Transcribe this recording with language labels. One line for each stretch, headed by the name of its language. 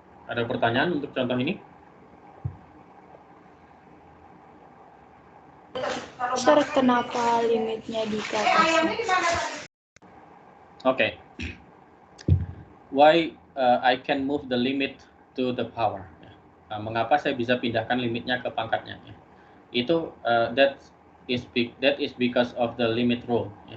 Indonesian: Ada pertanyaan untuk contoh ini? Sir, kenapa limitnya di ke atasnya?
English: Okay. Why I can move the limit to the power?
Indonesian: Mengapa saya bisa pindahkan limitnya ke pangkatnya? Itu
English: that is because of the limit rule.